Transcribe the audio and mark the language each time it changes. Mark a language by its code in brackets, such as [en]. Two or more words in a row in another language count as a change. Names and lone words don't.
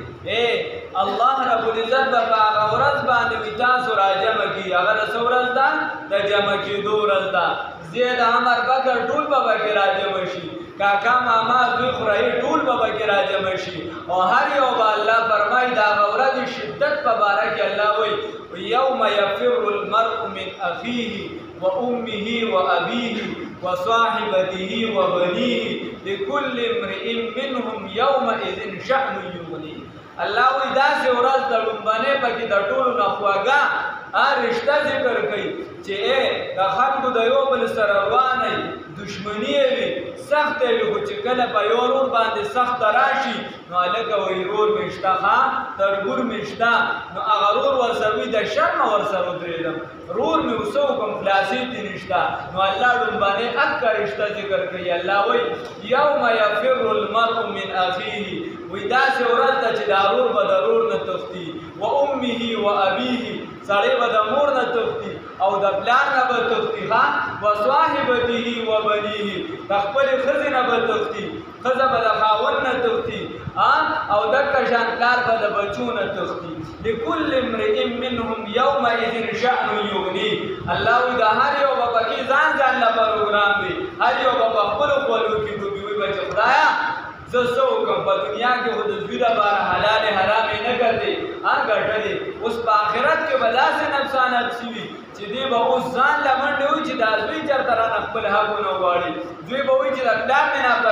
[ps] الله رب العزت به په هغه ورځ باندې وي تاسو راجمع کړي هغه د څه ورځ ده د جمع کېدو ورځ ده زید عمر بکر ټول به پکې راجمع شي کاکا ماما زوی خورایي ټول به پکې راجمع شي او هر یو به الله فرمایي د هغه ورځې شدت په باره کې الله وایي [ar] یوم یفر المرء من اخیه وامه وابیه وصاحبته وبنیه لكل امرئ منهم یومئذ شأن یغنیه [ps] الله وایي داسې ورځ د لومبنۍ پکې د ټولو نه خواږه رشته ذکر کوي چې د خلکو د یو بل سره روانه دشمنی وي سخته وي خو چې کله په یو ورور باندې سخته راشي نو هلکه وایي رور مې شته تربور مې شته نو هغه رور ورسره وي د شر نه ورسره ودرېدم رور مې اوسه وکړم خلاصې دې نشته نو الله لومبنۍ اکه رشته ذکر کوي الله وایي [ar] یوم یفر المرء من اخیه [ps] وایي داسې ورځ ده چې دا رور به د رور نه تښتي [ar] و امه و ابیه [ps] سړی به د مور نه تښتي او د پلار نه به تښتي [ar] و صاحبته و بنیه [ps] د خپلې ښځې نه به تښتي ښځه به د خاوند نه تښتي او دکه شان پلار به د بچو نه تښتي [ar] لکل امرئ منهم یومئذ شأن یغنیه [ps] الله وایي د هر یو به پکې ځان له پروګرام وي هر یو به په خپلو خولو کې ډوبي وي به چې خدایه زه څه وکړم په دنیا کې خو د زوی دپاره حلال حرام یې نه ګټې ګټلې اوس په آخرت کې به داسې نقصانات شوي چې دی به اوس ځان له منډې وایي چې دا زوی چېرته رانه خپل حقونه غواړي زوی به وایي چې د پلار مې